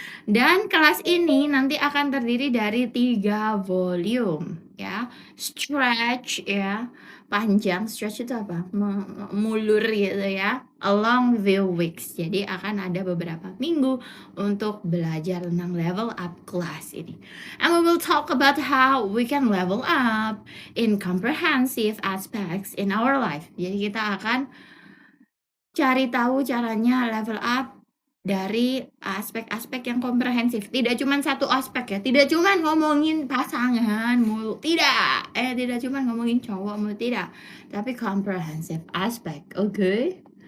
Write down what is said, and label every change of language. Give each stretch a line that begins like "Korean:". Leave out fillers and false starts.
Indonesian: Dan kelas ini nanti akan terdiri dari 3 volume, ya. Stretch, ya. Panjang, stretch itu apa? Mulur gitu ya.
English: Along the weeks.
Indonesian: Jadi akan ada beberapa minggu untuk belajar tentang level up kelas ini.
English: And we will talk about how we can level up in comprehensive aspects in our life.
Indonesian: Jadi kita akan cari tahu caranya level up dari aspek-aspek yang komprehensif. Tidak cuma satu aspek ya, tidak cuma ngomongin pasangan mulu, tidak. Tidak cuma ngomongin cowok mulu, tidak. Tapi comprehensive aspek, oke?